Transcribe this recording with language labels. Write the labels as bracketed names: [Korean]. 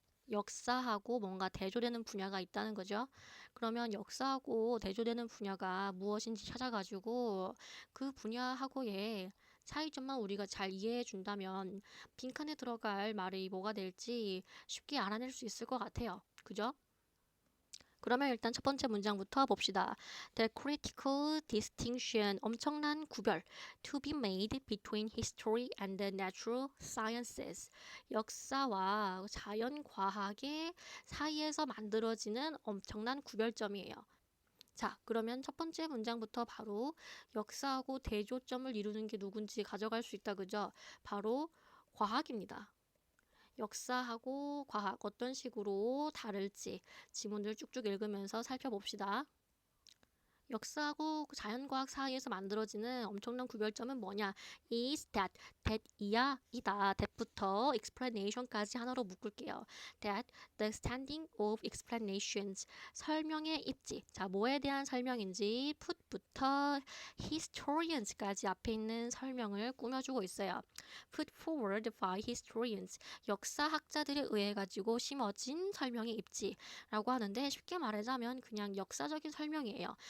[Korean] 역사하고 뭔가 대조되는 분야가 있다는 거죠. 그러면 역사하고 대조되는 분야가 무엇인지 찾아가지고 그 분야하고의 차이점만 우리가 잘 이해해 준다면 빈칸에 들어갈 말이 뭐가 될지 쉽게 알아낼 수 있을 것 같아요. 그죠? 그러면 일단 첫 번째 문장부터 봅시다. [English] The critical distinction, [Korean] 엄청난 구별. [English] To be made between history and the natural sciences. [Korean] 역사와 자연과학의 사이에서 만들어지는 엄청난 구별점이에요. 자, 그러면 첫 번째 문장부터 바로 역사하고 대조점을 이루는 게 누군지 가져갈 수 있다, 그죠? 바로 과학입니다. 역사하고 과학 어떤 식으로 다를지 지문을 쭉쭉 읽으면서 살펴봅시다. 역사하고 자연과학 사이에서 만들어지는 엄청난 구별점은 뭐냐? [English] is that [Korean] 이야, 이다. that부터 explanation까지 하나로 묶을게요. [English] that the standing of explanations, [Korean] 설명의 입지. 자, 뭐에 대한 설명인지 put부터 historians까지 앞에 있는 설명을 꾸며주고 있어요. [English] put forward by historians, [Korean] 역사학자들에 의해 가지고 심어진 설명의 입지라고 하는데 쉽게 말하자면 그냥 역사적인 설명이에요.